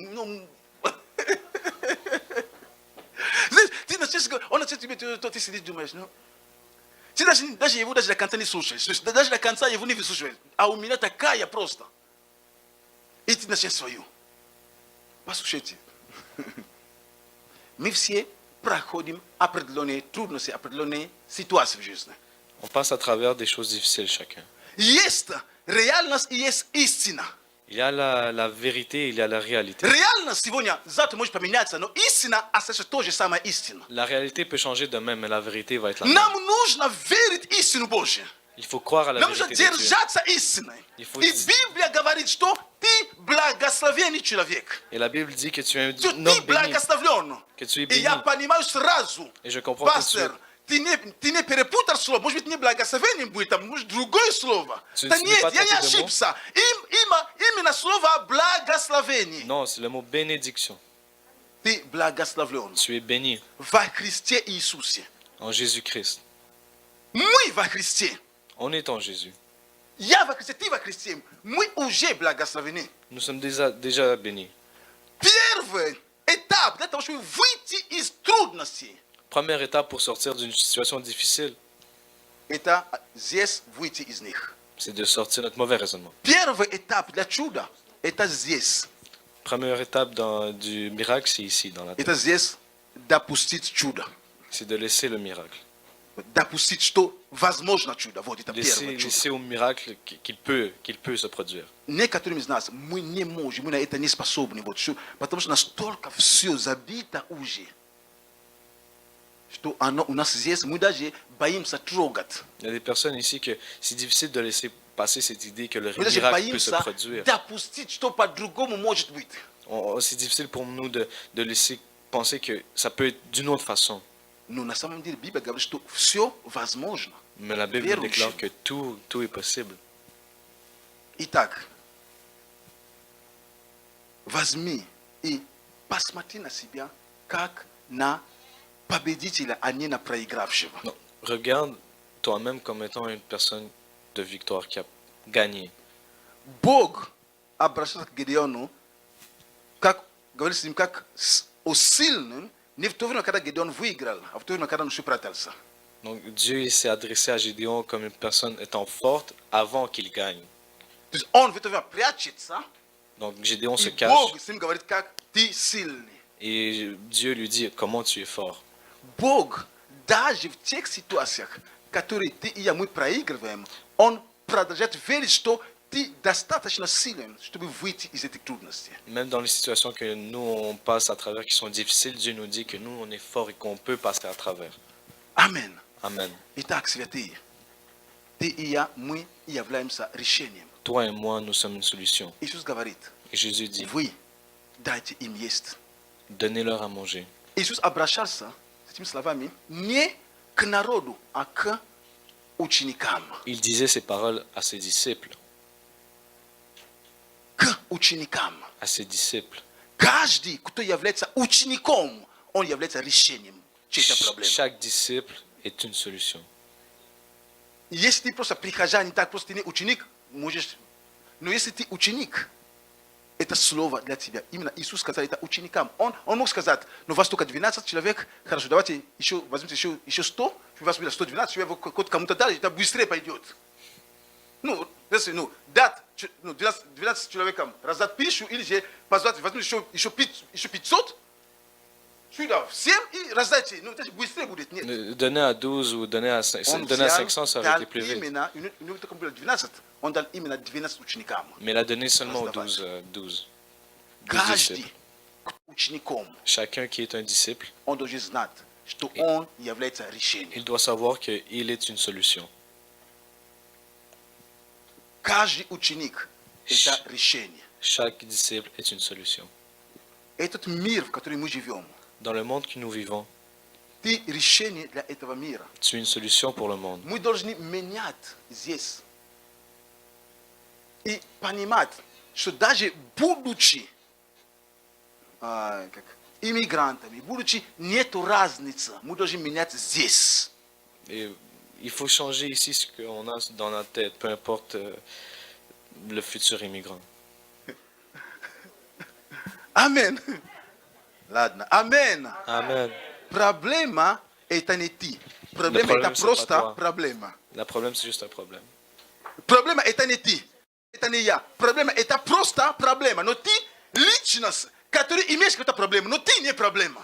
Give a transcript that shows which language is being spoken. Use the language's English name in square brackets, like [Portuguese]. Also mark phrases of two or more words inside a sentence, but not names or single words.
[Russian] Ну, знаешь, ты начинаешь говорить, он начинает тебе, ты сидишь, думаешь, ну, ты даже его даже до конца не слушаешь, даже до конца его не выслушиваешь, а у меня такая просто. И ты начинаешь свою. Послушайте, мы все проходим определенные трудности, определенные ситуации в жизни. [French] On passe à travers des choses difficiles chacun. [Russian] Есть реальность и есть истина. [French] Il y a la vérité, il y a la réalité. [Russian] Реальность сегодня, завтра может поменяться, но истина остается то же самое истина. [French] La réalité peut changer demain, mais la vérité va être la même. [Russian] Нам нужно верить в истину Божью. [French] Il faut croire à la [Russian] Нам нужно [French] vérité de Dieu. [Russian] держаться истиной. [French] Il faut- [Russian] И Библия говорит, что ты благословенный человек. [French] Et la Bible dit que tu es [Russian] Что [French] un [Russian] ты [French] homme béni, [Russian] благословлен. [French] que tu es [Russian] И я [French] béni. [Russian] понимаю сразу, [French] Et je comprends tout de suite. [Russian] пастор, ты не перепутал слово. Может быть, не благословение будет, а может другое слово. [French] Tu- [Russian] Да [French] tu n'es [Russian] нет, [French] pas [Russian] я не [French] trompé de mot? [Russian] ошибся. Именно слово благословение. [French] Non, c'est le mot bénédiction. [Russian] Ты благословлен [French] Tu es béni [Russian] во Христе Иисусе. [French] en Jésus-Christ. [Russian] Мы во Христе. [French] On est en Jésus. [Russian] Я во Христе, ты во Христе. Мы уже благословены. [French] Nous sommes déjà bénis. [Russian] Первый этап для того, чтобы выйти из трудностей, [French] Première étape pour sortir d'une situation difficile, [Russian] это здесь выйти из них. [French] c'est de sortir notre mauvais raisonnement. [Russian] Первый этап для чуда, это здесь. [French] Première étape du miracle, c'est ici, dans la tête. [Russian] Это здесь допустить чудо. [French] C'est de laisser le miracle. [Russian] Допустить, что возможно чудо. Вот это первое чудо. [French] Laisser au miracle qu'il peut se produire. [Russian] Некоторым из нас мы не можем, мы на это не способны. Вот, потому что настолько все забито уже, что оно у нас здесь, мы даже боимся трогать. [French] Il y a des personnes ici que c'est difficile de laisser passer cette idée que le [Russian] Мы даже [French] miracle peut se [Russian] боимся [French] produire. [Russian] допустить, что по-другому может быть. [French] C'est difficile pour nous de laisser penser que ça peut être d'une autre façon. [Russian] Но на самом деле Библия говорит, что все возможно. [French] Mais la Bible [Russian] Верующим. [French] déclare que tout est possible. [Russian] Итак, возьми и посмотри на себя, как на победителя, а не на проигравшего. [French] Non, regarde toi-même comme étant une personne de victoire qui a gagné. [Russian] Бог обращался к Гедеону, как, говорит с ним, как о сильным, не в то время, когда Гедеон выиграл, а в то время, когда он еще прятался. [French] Donc Dieu il s'est adressé à Gédéon comme une personne étant forte avant qu'il gagne. [Russian] То есть он в это время прячется, [French] Donc Gédéon se [Russian] и [French] cache [Russian] Бог с ним говорит, как ты сильный. [French] et Dieu lui dit comment tu es fort. [Russian] Бог даже в тех ситуациях, которые ты и я, мы проигрываем, Он продолжает верить, что ты достаточно силен, чтобы выйти из этих трудностей. [French] Même dans les situations que nous on passe à travers qui sont difficiles, Dieu nous dit que nous on est fort et qu'on peut passer à travers. [Russian] Амен. [French] Amen. [Russian] Итак, святые, ты и я, мы являемся решением. [French] Toi et moi, nous sommes une solution. [Russian] Иисус говорит, [French] Et Jésus dit, [Russian] вы дайте им есть. [French] donnez-leur à manger. [Russian] Иисус обращался с этими словами не к народу, а к ученикам. [French] Il disait ces paroles à ses disciples. [Russian] К ученикам. [French] À ses disciples. [Russian] Каждый, кто является учеником, он является решением чьей-то проблемы. [French] Chaque disciple est une solution. [Russian] Если ты просто прихожанин, так просто ты не ученик, можешь... Но если ты ученик, это слово для тебя. Именно Иисус сказал это ученикам. Он мог сказать, ну вас только 12 человек, хорошо, давайте еще возьмите еще 100, вас будет 112, кто-то кому-то дали, это быстрее пойдет. Ну, если, 12 человекам раздать пищу, или же позвать, возьмите еще 500, сюда всем и раздайте. Ну, это же быстрее будет, нет. [French] Donner à 12 ou donner à 500, ça aurait été plus vite. [Russian] Он дал именно 12 ученикам. [French] Mais il a donné seulement aux 12 [Russian] Каждый [French] disciples. [Russian] учеником, [French] Chacun qui est un disciple, [Russian] он должен знать, что он является решением. [French] il doit savoir qu'il est une solution. [Russian] Каждый ученик – это решение. [French] Chaque disciple est une solution. [Russian] Этот мир, в котором мы живем, [French] Dans le monde que nous vivons, [Russian] ты решение для этого мира. [French] tu es une solution pour le monde. [Russian] Мы должны менять здесь. И понимать, что даже будучи иммигрантами, будучи нету разницы, мы должны менять здесь. [French] Et il faut changer ici ce qu'on a dans notre tête, peu importe le futur immigrant. [Russian] Amen. Ладно. Амен. [French] Amen. [Russian] Проблема это не ты. Проблема [French] problème, [Russian] это [French] c'est [Russian] просто [French] pas toi. [Russian] проблема. [French] Le problème, c'est juste un problème. [Russian] Проблема это не ты. Это не я. Проблема это просто проблема. Но ты личность, которая имеешь какую-то проблему, но ты не проблема.